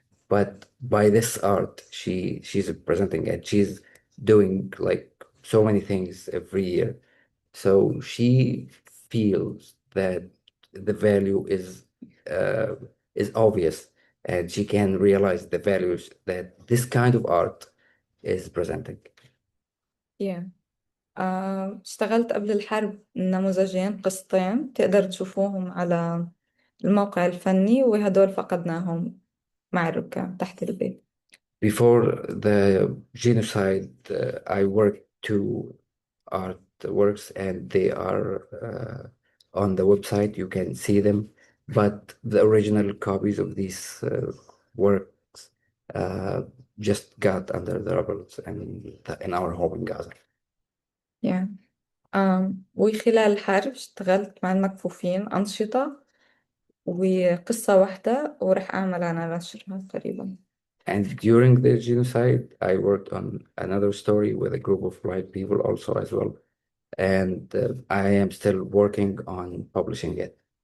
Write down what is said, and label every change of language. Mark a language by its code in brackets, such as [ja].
[en] But by this art, she's presenting and she's doing like so many things every year. So she feels that the value uh, is obvious, and she can realize the values that this kind of art is presenting. yeah. [ar] اشتغلت قبل الحرب نموذجين قسطين تقدر تشوفوهم على الموقع الفني، وهدول فقدناهم مع الركام تحت البيت. [en] Before the genocide, I worked two artworks, and they are on the website. You can see them, but the original copies of these works uh, just got under the rubble in our home in Gaza. yeah. [ar] وخلال الحرب اشتغلت مع المكفوفين أنشطة وقصة واحدة، ورح أعمل أنا نشرها قريبا. [en] And during the genocide, I worked on another story with a group of white people also as well. And I am still working on publishing it.